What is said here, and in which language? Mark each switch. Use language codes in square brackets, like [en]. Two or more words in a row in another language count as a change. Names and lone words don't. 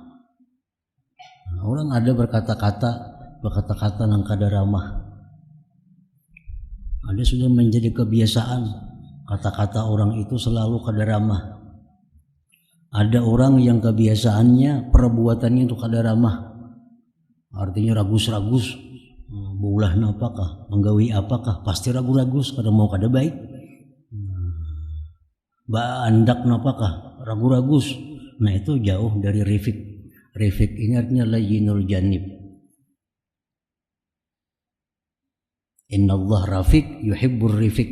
[bjn] Orang ada berkata-kata yang kada ramah. Ada sudah menjadi kebiasaan kata-kata orang itu selalu kada ramah. Ada orang yang kebiasaannya perbuatannya itu kada ramah. Artinya ragus-ragus, beulah apakah, menggawi apakah, pasti ragu-ragus, kada mau kada baik. Andak apakah, ragu-ragus. Nah itu jauh dari rifik. Rifik ini artinya [ar] layyinul janib. Inna Allah rafiq yuhibbur rifik.